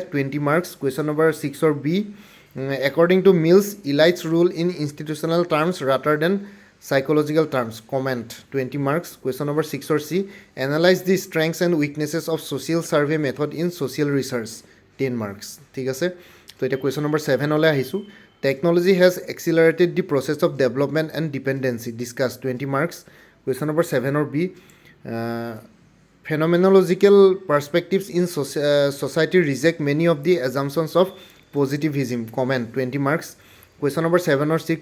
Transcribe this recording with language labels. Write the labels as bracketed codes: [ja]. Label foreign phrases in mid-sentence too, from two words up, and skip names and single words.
[en] 20 marks. Question number 6 or B. According to Mills, elites rule in institutional terms rather than psychological terms. Comment. 20 marks. Question number 6 or C. Analyze the strengths and weaknesses of social survey method in social research. 10 marks. [as] ঠিক আছে তো এটা [en] question number 7 [as] হলে আহিছো. [en] Technology has accelerated the process of development and dependency. Discuss. 20 marks. Question number 7 or B. Phenomenological perspectives in society reject many of the assumptions of positivism. Comment. 20 marks. Question number 7 or C.